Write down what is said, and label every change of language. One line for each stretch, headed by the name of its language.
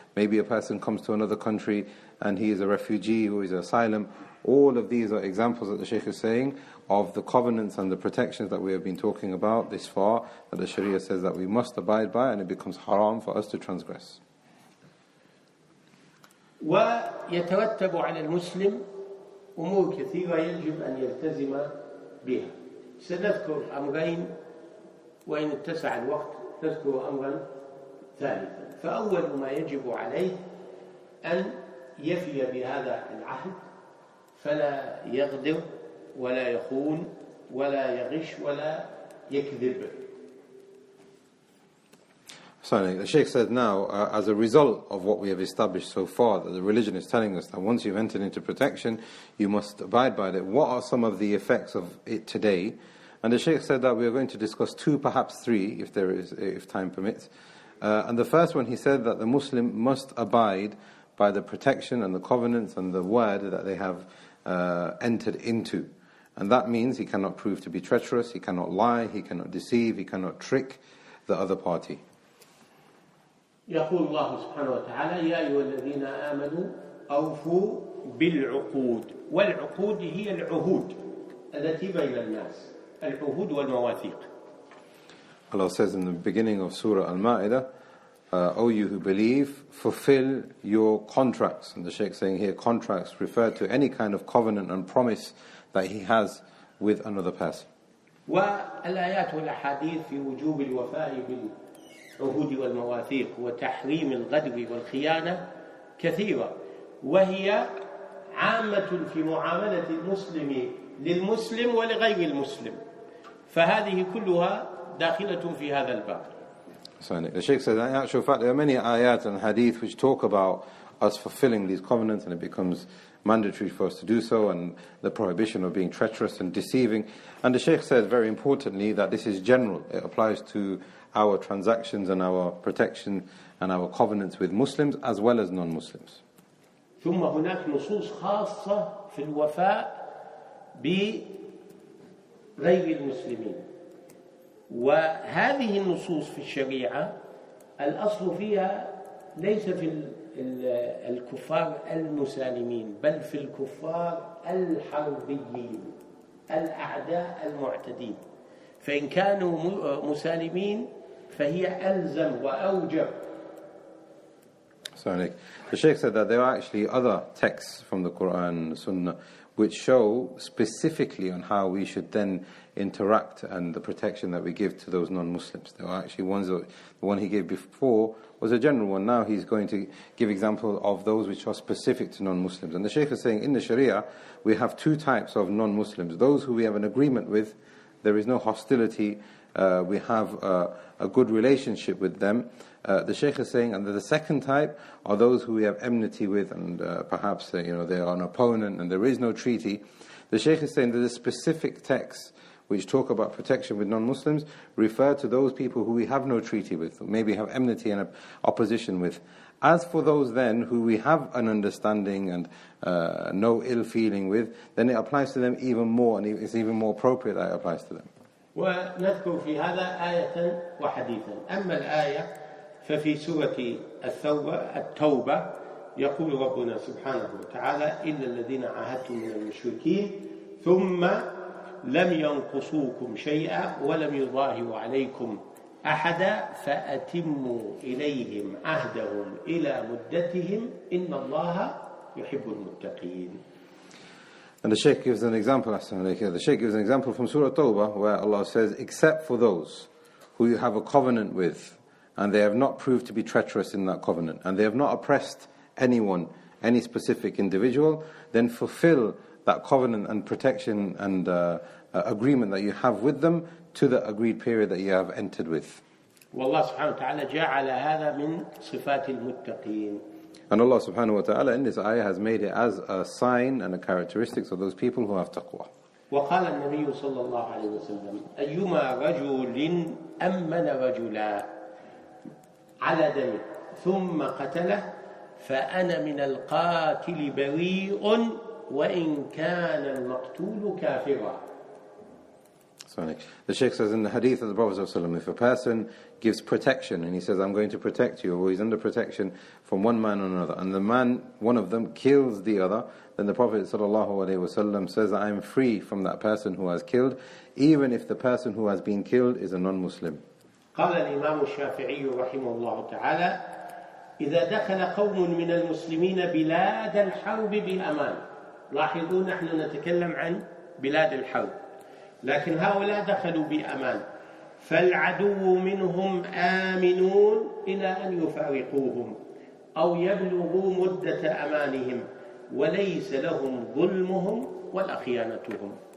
English: Maybe a person comes to another country and he is a refugee or is an asylum. All of these are examples that the Shaykh is saying of the covenants and the protections that we have been talking about this far, that the Sharia says that we must abide by, and it becomes haram for us to transgress.
Arabic: ويترتب على المسلم أمور كثيرة يجب أن يلتزم بها. سنذكر أمرين وإن اتسع الوقت نذكر أمرا ثالثا. فأول ما يجب عليه أن يفي بهذا العهد، فلا يغدر ولا يخون ولا يغش ولا يكذب.
English: So the Shaykh said now, as a result of what we have established so far, that the religion is telling us that once you've entered into protection, you must abide by it. What are some of the effects of it today? And the Shaykh said that we are going to discuss 2, perhaps 3, if time permits. And the first one, he said that the Muslim must abide by the protection and the covenants and the word that they have entered into. And that means he cannot prove to be treacherous, he cannot lie, he cannot deceive, he cannot trick the other party.
Arabic: يقول الله سبحانه وتعالى: يا أيها الذين آمنوا أوفوا بالعقود. والعقود هي العهود التي بين الناس، العهود والمواثيق.
English: Allah says in the beginning of Surah Al-Ma'idah, O you who believe, fulfill your contracts. And the Shaykh saying here, contracts refer to any kind of covenant and promise that he has with another person.
Arabic: والآيات والأحاديث في وجوب الوفاء بالعهود والمواثيق وتحريم الغدر والخيانة كثيرة، وهي عامة في معاملة المسلم للمسلم ولغير المسلم، فهذه كلها داخلة في هذا الباب.
English: So the Shaykh says, in actual fact, there are many ayat and hadith which talk about us fulfilling these covenants, and it becomes mandatory for us to do so, and the prohibition of being treacherous and deceiving. And the Shaykh says, very importantly, that this is general. It applies to our transactions and our protection and our covenants with Muslims as well as non-Muslims.
Arabic: ثم هناك نصوص خاصة في الوفاء بغير المسلمين، وهذه النصوص في الشريعة الأصل فيها ليس في الكفار المسالمين، بل في الكفار الحربيين الأعداء المعتدين، فإن كانوا مسالمين فهي ألزم وأوجب.
English: So the Shaykh said that there are actually other texts from the Quran and the Sunnah which show specifically on how we should then interact and the protection that we give to those non-Muslims. There are actually ones, the one he gave before was a general one. Now he's going to give example of those which are specific to non-Muslims. And the Shaykh is saying in the Sharia we have 2 types of non-Muslims. Those who we have an agreement with, there is no hostility, we have a good relationship with them. The Shaykh is saying, and the second type are those who we have enmity with, and perhaps they are an opponent and there is no treaty. The Shaykh is saying that the specific texts which talk about protection with non-Muslims refer to those people who we have no treaty with, maybe have enmity and opposition with. As for those then who we have an understanding and no ill feeling with, then it applies to them even more, and it's even more appropriate that it applies to them.
Arabic: ونذكر في هذا آية وحديثا. أما الآية ففي سورة التوبة يقول ربنا سبحانه وتعالى: إلا الذين عاهدتم من المشركين ثم لم ينقصوكم شيئا ولم يظاهروا عليكم أحدا فأتموا إليهم عهدهم إلى مدتهم إن الله يحب المتقين.
English: And the Shaykh gives an example, the Shaykh gives an example from Surah Tawbah where Allah says, except for those who you have a covenant with and they have not proved to be treacherous in that covenant and they have not oppressed anyone, any specific individual, then fulfill that covenant and protection and agreement that you have with them to the agreed period that you have entered with.
Arabic: والله سبحانه وتعالى جعل هذا من صفات المتقين.
English: And Allah subhanahu wa ta'ala in this ayah has made it as a sign and a characteristics of those people who have taqwa.
Arabic: وقال النبي صلى الله عليه وسلم: أيما رجل أمن رجلا على دمه ثم قتله فأنا من القاتل بريء وإن كان المقتول كافرا.
English: The Shaykh says in the hadith of the Prophet ﷺ, if a person gives protection and he says, I'm going to protect you, or he's under protection from one man or another, and the man, one of them, kills the other, then the Prophet ﷺ says that I am free from that person who has killed, even if the person who has been killed is a non-Muslim.
Arabic: قال الإمام الشافعي رحمه الله تعالى: إذا دخل قوم من المسلمين بلاد الحرب بأمان. لاحظوا نحن نتكلم عن بلاد الحرب، لكن هؤلاء دخلوا بأمان، فالعدو منهم آمنون إلى أن يفارقوهم أو يبلغوا مدة أمانهم وليس لهم ظلمهم ولا خيانتهم.